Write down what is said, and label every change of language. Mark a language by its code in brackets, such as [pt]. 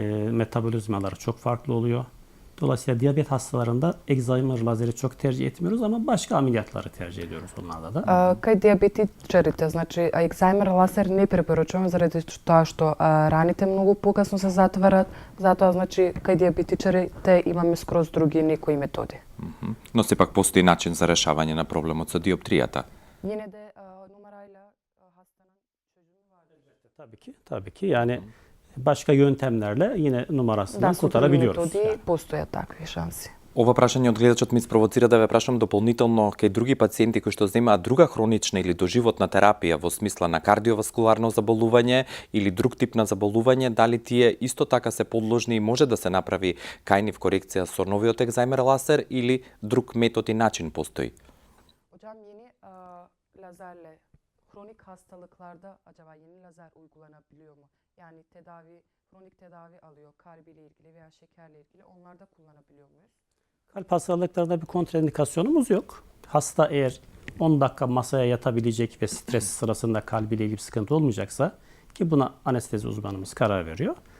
[tr] Metabolizmaları çok farklı oluyor. Dolayısıyla diyabet hastalarında Excimer lazeri çok tercih etmiyoruz ama başka ameliyatları tercih ediyoruz onlarda da. [mk] Кај диабетичарите, значи екзаймер лазер не препорачуваме заради тоа што раните многу покасно се затварат, затоа значи кај диабетичарите имаме скроз други некои методи. Но сепак постои начин за решавање на проблемот со диоптријата. [tr] Yine de numarayla hastanın çözümü var. Tabii ki. Yani başka yöntemlerle yine numarasından [mk] Да, со други [tr] kurtarabiliyoruz. [mk] методи постојат такви шанси. Ова прашање од гледачот ми спровоцира да ве прашам дополнително кај други пациенти кои што земаат друга хронична или доживотна терапија во смисла на кардиоваскуларно заболување или друг тип на заболување, дали тие исто така се подложни и може да се направи кај нив корекција со новиот екзаймер лазер или друг метод и начин постои? [tr] Hocam yeni lazerle kronik hastalıklarda acaba yeni lazer uygulanabiliyor mu? Yani kronik tedavi alıyor kalbiyle ilgili veya şekerle ilgili onlarda kullanabiliyor muyuz? Kalp hastalıklarında bir kontraindikasyonumuz yok. Hasta eğer 10 dakika masaya yatabilecek ve stres sırasında kalbiyle ilgili bir sıkıntı olmayacaksa ki buna anestezi uzmanımız karar veriyor.